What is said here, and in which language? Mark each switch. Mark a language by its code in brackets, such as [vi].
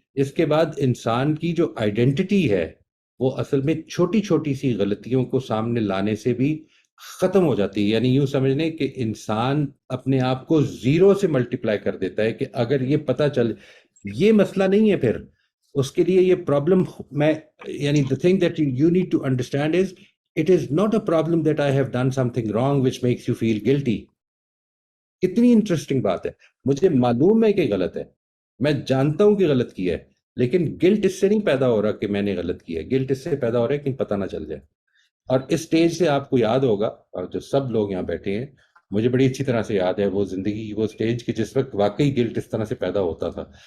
[ur] اس کے بعد انسان کی جو آئیڈینٹی ہے وہ اصل میں چھوٹی چھوٹی سی غلطیوں کو سامنے لانے سے بھی ختم ہو جاتی ہے. یعنی یوں سمجھ لیں کہ انسان اپنے آپ کو 0 سے ملٹیپلائی کر دیتا ہے کہ اگر یہ پتہ چل، یہ مسئلہ نہیں ہے پھر اس کے لیے یہ پرابلم. [en] یعنی the thing that you need to understand is it is not a problem that I have done something wrong which makes you feel guilty. [ur] کتنی انٹرسٹنگ بات ہے. مجھے معلوم ہے کہ غلط ہے، میں جانتا ہوں کہ غلط کیا ہے، لیکن گلٹ اس سے نہیں پیدا ہو رہا کہ میں نے غلط کیا ہے. گلٹ اس سے پیدا ہو رہا ہے کہ پتہ نہ چل جائے. اور اس سٹیج سے آپ کو یاد ہوگا، اور جو سب لوگ یہاں بیٹھے ہیں مجھے بڑی اچھی طرح سے یاد ہے وہ زندگی کی وہ سٹیج کہ جس وقت واقعی گلٹ اس طرح سے پیدا ہوتا تھا.